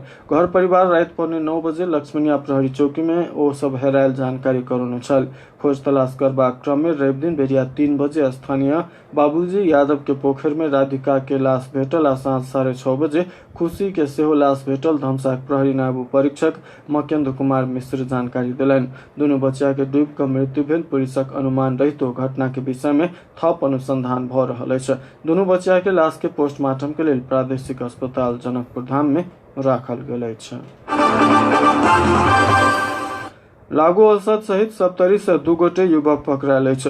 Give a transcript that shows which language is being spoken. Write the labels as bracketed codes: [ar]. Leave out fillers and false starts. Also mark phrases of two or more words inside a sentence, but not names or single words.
[mai] घर परिवार राति 9:15 बजे लक्ष्मीनिया प्रहरी चौकी में ओ सब हेरायल जानकारी करौने छल। खोज तलाश करबाक क्रम में रवि दिन बेरिया 3 बजे स्थानीय बाबूजी यादव के पोखर में राधिका के लाश भेटल आ साँझ 6:30 बजे खुशी के सेहो लाश भेटल। धनुषा प्रहरी नायब परीक्षक मकेंद्र कुमार मिश्र जानकारी दिलनि। दुनू बच्चा के डूबि कऽ मृत्यु भेल पुलिसक अनुमान रहितो घटना के विषय में थप अनुसंधान भऽ रहल अछि। दुनू बच्चा के लाश के पोस्टमार्टम के लेल प्रादेशिक अस्पताल जनकपुर धाम में राखल गेल अछि। लागू औसत सहित सप्तरी से 2 गोटे युवक पकड़ायल अछि।